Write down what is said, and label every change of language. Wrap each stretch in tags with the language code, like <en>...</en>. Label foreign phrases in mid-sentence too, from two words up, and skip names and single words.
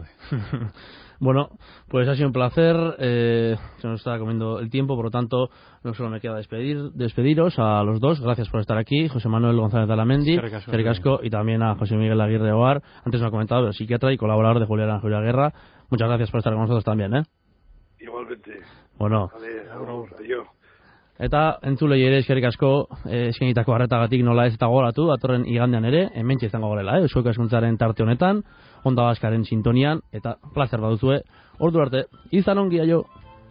<es>Bueno, pues ha sido un placer, se nos está comiendo el tiempo, por lo tanto no solo me queda despediros a los dos. Gracias por estar aquí, José Manuel González de Alamendi, Cercasco, y también a José Miguel Aguirre Oar, antes me ha comentado, pero psiquiatra y colaborador de Julián Ajuria-Guerra. Muchas gracias por estar con nosotros también, Igualmente. Bueno. Adiós.</es> <eu>Eta entzulei ere eskerrik asko eskainitako arretagatik nola ez eta gogoratu datorren igandean ere hementxe izango garela, Eusko Ikaskuntzaren tarte honetan, Onda Baskaren sintonian, eta plazer baduzue. Ordu arte, izan ongi aio.</eu>